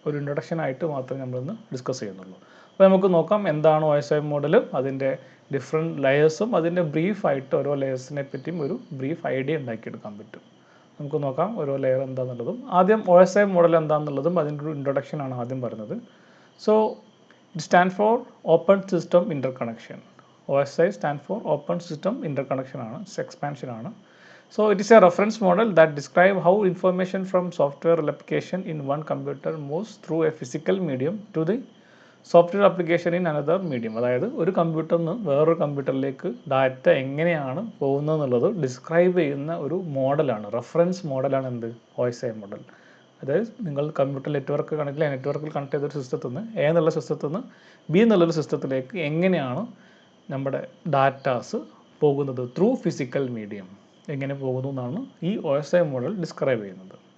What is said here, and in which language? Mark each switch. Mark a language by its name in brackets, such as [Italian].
[Malayalam] ഒരു ഇൻട്രൊഡക്ഷൻ ആയിട്ട് മാത്രമേ നമ്മളിന്ന് ഡിസ്കസ് ചെയ്യുന്നുള്ളൂ. അപ്പോൾ നമുക്ക് നോക്കാം എന്താണ് OSI മോഡലും അതിൻ്റെ ഡിഫറെൻറ്റ് ലെയേഴ്സും അതിൻ്റെ ബ്രീഫായിട്ട് ഓരോ ലെയേഴ്സിനെ പറ്റിയും ഒരു ബ്രീഫ് ഐഡിയ ഉണ്ടാക്കിയെടുക്കാൻ പറ്റും. നമുക്ക് നോക്കാം ഓരോ ലെയർ എന്താണെന്നുള്ളതും. ആദ്യം OSI മോഡൽ എന്താണെന്നുള്ളതും അതിൻ്റെ ഒരു ഇൻട്രൊഡക്ഷനാണ് ആദ്യം പറയുന്നത്. [English] So it stand for open system interconnection. OSI stand for open system interconnection [Malayalam] ആണ്, എക്സ്പാൻഷൻ ആണ്. [English] So it is a reference model that describes how information from software application in one computer moves through a physical medium to the software application in another medium. [Malayalam] അതായത് ഒരു കമ്പ്യൂട്ടറിൽ നിന്ന് വേറൊരു കമ്പ്യൂട്ടറിലേക്ക് data എങ്ങനെയാണ് പോകുന്നത് എന്നുള്ളത് ഡിസ്ക്രൈബ് ചെയ്യുന്ന ഒരു മോഡലാണ്, റെഫറൻസ് മോഡലാണ് എന്ത് OSI മോഡൽ. അതായത് നിങ്ങൾ കമ്പ്യൂട്ടർ നെറ്റ്വർക്ക് കണക്റ്റിൽ നെറ്റ്വർക്കിൽ കണക്ട് ചെയ്തൊരു സിസ്റ്റത്തിൽ നിന്ന് A എന്നുള്ള സിസ്റ്റത്തിൽ നിന്ന് B എന്നുള്ളൊരു സിസ്റ്റത്തിലേക്ക് എങ്ങനെയാണ് നമ്മുടെ ഡാറ്റാസ് പോകുന്നത് ത്രൂ ഫിസിക്കൽ മീഡിയം എങ്ങനെ പോകുന്നു എന്നാണ് ഈ OSI മോഡൽ ഡിസ്ക്രൈബ് ചെയ്യുന്നത്.